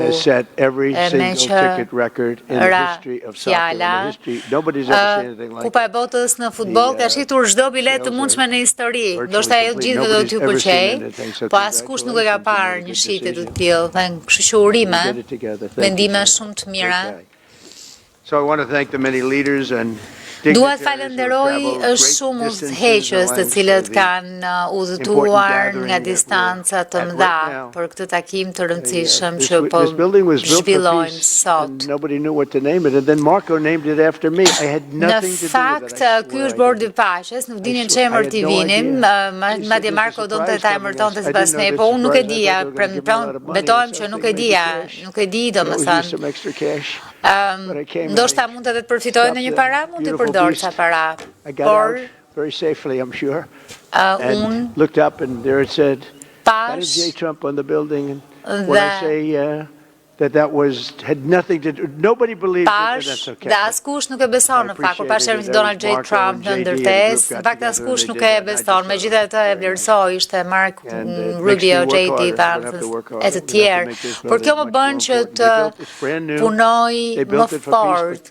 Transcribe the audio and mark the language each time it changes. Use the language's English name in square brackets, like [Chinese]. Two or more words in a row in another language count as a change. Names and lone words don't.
[Albanian] E me që ra fjala, Kupa e Botës në futbol ka shitur çdo bilet të mundshme në histori. Ndoshta ajo të gjithëve do t'ju pëlqej, po askush nuk e ka parë një shitje të tillë, dhe kështu që urime, mendime shumë të mira. [English] So I want to thank the many leaders and [Albanian] Dua të falenderoj shumë udhëheqës të cilët kanë udhëtuar nga distanca të mëdha për këtë takim të rëndësishëm që po zhvillojmë sot. Në fakt, ky është bordi i paqes, nuk dinin çemër t'i vinin, madje Marko donte ta emërtonte sipas ne, po unë nuk e dija, betohem që nuk e di domethënë. Ndoshta mund të përfitojë në një para, mund të përdor ca para. Por [English] very safely, I'm sure. And looked up and there it said, that is J. Trump on the building. And when I say that had nothing to do, nobody believed it, and that's okay. [Albanian] Dhe askush nuk e beson në fakt, kur pash emrin Donald J. Trump në ndërtesë, në fakt askush nuk e beson, megjithatë e vlerësoi, ishte Mark Rubio, J.D. Vance e të tjerë. Por kjo më bën që të punoj më fort.